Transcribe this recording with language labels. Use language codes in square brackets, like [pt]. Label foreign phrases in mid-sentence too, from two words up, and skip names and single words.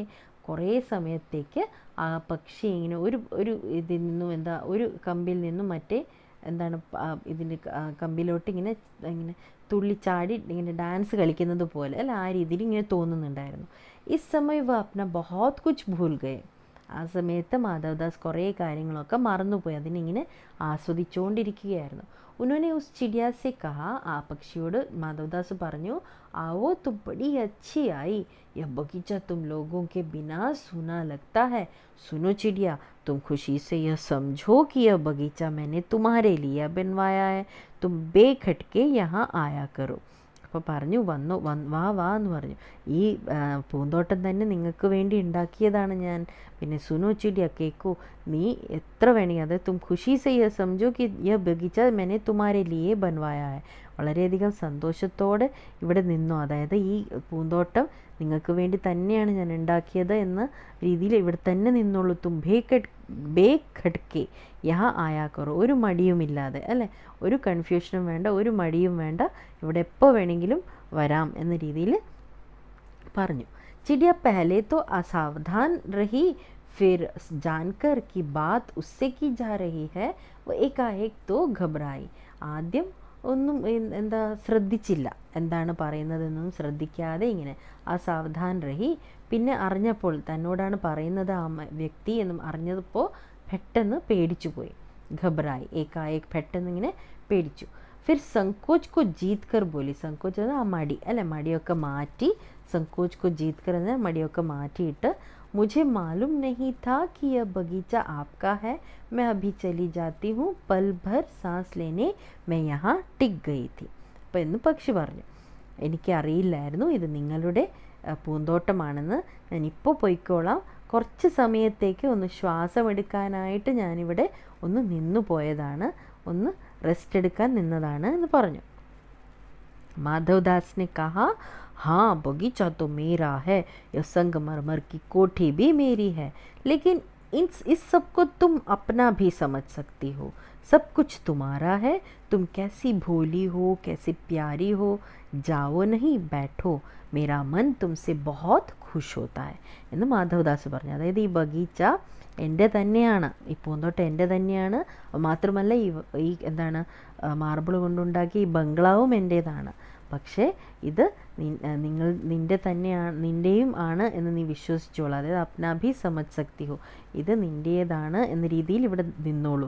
[ml] കുറേ സമയത്തേക്ക് ആ പക്ഷി ഇങ്ങനെ ഒരു ഇതിൽ നിന്നും ഒരു കമ്പിൽ നിന്നും മറ്റേ എന്താണ് ഇതിൻ്റെ കമ്പിലോട്ട് ഇങ്ങനെ തുള്ളിച്ചാടി ഇങ്ങനെ ഡാൻസ് കളിക്കുന്നത് പോലെ അല്ല, ആ രീതിയിൽ ഇങ്ങനെ തോന്നുന്നുണ്ടായിരുന്നു. ഈ സമയം [hi] वह अपना बहुत कुछ भूल गए, [ml] ആ സമയത്ത് മാധവദാസ് കുറേ കാര്യങ്ങളൊക്കെ മറന്നുപോയി, അതിനിങ്ങനെ ആസ്വദിച്ചുകൊണ്ടിരിക്കുകയായിരുന്നു. [hi] ഉन्होंने उस चिड़िया से कहा, [ml] ആ പക്ഷിയോട് മാധവദാസ് പറഞ്ഞു, [hi] आओ तो बड़ी अच्छी आई, यह बगीचा तुम लोगों के बिना सूना लगता है. सुनो चिड़िया, तुम खुशी से यह समझो कि यह बगीचा मैंने तुम्हारे लिए बनवाया है, तुम बेखटके यहाँ आया करो. [ml] അപ്പോൾ പറഞ്ഞു വാ എന്ന് പറഞ്ഞു, ഈ പൂന്തോട്ടം തന്നെ നിങ്ങൾക്ക് വേണ്ടി ഉണ്ടാക്കിയതാണ് ഞാൻ. പിന്നെ [hi] सुनो चिड़िया [ml] കേക്കോ, നീ എത്ര വേണമെങ്കിൽ, അതായത് [hi] तुम खुशी से यह समझो कि यह बगीचा मैंने तुम्हारे लिए बनवाया है, [ml] വളരെയധികം സന്തോഷത്തോടെ ഇവിടെ നിന്നോ, അതായത് ഈ പൂന്തോട്ടം നിങ്ങൾക്ക് വേണ്ടി തന്നെയാണ് ഞാൻ ഉണ്ടാക്കിയത് എന്ന രീതിയിൽ ഇവിടെ തന്നെ നിന്നോളൂ. [hi] तुम बेखटके यहाँ आया करो, [ml] ഒരു മടിയുമില്ലാതെ അല്ലേ, ഒരു കൺഫ്യൂഷനും വേണ്ട, ഒരു മടിയും വേണ്ട, ഇവിടെ എപ്പോൾ വേണമെങ്കിലും വരാം എന്ന രീതിയിൽ പറഞ്ഞു. [hi] चिड़िया पहले तो असावधान रही, फिर जानकर कि बात उससे की जा रही है वो एकाएक तो घबराई. [ml] ആദ്യം ഒന്നും എന്താ ശ്രദ്ധിച്ചില്ല, എന്താണ് പറയുന്നതെന്നൊന്നും ശ്രദ്ധിക്കാതെ ഇങ്ങനെ [hi] असावधान रही, [ml] പിന്നെ അറിഞ്ഞപ്പോൾ തന്നോടാണ് പറയുന്നത് ആ വ്യക്തി എന്നും അറിഞ്ഞപ്പോൾ പെട്ടെന്ന് പേടിച്ചു പോയി. [hi] घबराई, एकाएक [ml] പെട്ടെന്ന് ഇങ്ങനെ പേടിച്ചു. [hi] फिर संकोच को जीत कर बोली, [ml] സങ്കോച്ച് ആ മടി അല്ലെ, മടിയൊക്കെ മാറ്റി, [hi] संकोच को जीत कर [ml] മടിയോ മാറ്റിയിട്ട് [hi] मुझे मालूम नहीं था कि यह बगीचा आपका है, मैं अभी चली जाती हूँ, पल भर सांस लेने मैं यहाँ टिक गई थी. [ml] അപ്പോൾ എന്ന് പക്ഷി പറഞ്ഞു, എനിക്കറിയില്ലായിരുന്നു ഇത് നിങ്ങളുടെ പൂന്തോട്ടമാണെന്ന്, ഞാനിപ്പോൾ പോയിക്കോളാം, കുറച്ച് സമയത്തേക്ക് ഒന്ന് ശ്വാസമെടുക്കാനായിട്ട് ഞാനിവിടെ ഒന്ന് നിന്നു പോയതാണ്, ഒന്ന് റെസ്റ്റ് എടുക്കാൻ നിന്നതാണ് എന്ന് പറഞ്ഞു. [hi] माधवदास ने कहा, हाँ बगीचा तो मेरा है, यह संगमरमर की कोठी भी मेरी है, लेकिन इस सब को तुम अपना भी समझ सकती हो, सब कुछ तुम्हारा है, तुम कैसी भोली हो, कैसी प्यारी हो, जाओ नहीं बैठो, मेरा मन तुमसे बहुत खुश होता है [ml] എന്ന് മാധവദാസ് പറഞ്ഞു. അതായത് ഈ ബഗീച്ച എൻ്റെ തന്നെയാണ്, ഈ പൂന്തോട്ടം എൻ്റെ തന്നെയാണ്, മാത്രമല്ല ഈ എന്താണ് മാർബിൾ കൊണ്ടുണ്ടാക്കിയ ഈ ബംഗ്ലാവും എൻ്റേതാണ്, പക്ഷേ ഇത് നിൻ്റെയും ആണ് എന്ന് നീ വിശ്വസിച്ചോളൂ, അതായത് [hi] अपना भी समझ सकती हो, [ml] ഇത് നിൻ്റേതാണ് എന്ന രീതിയിൽ ഇവിടെ നിന്നോളൂ.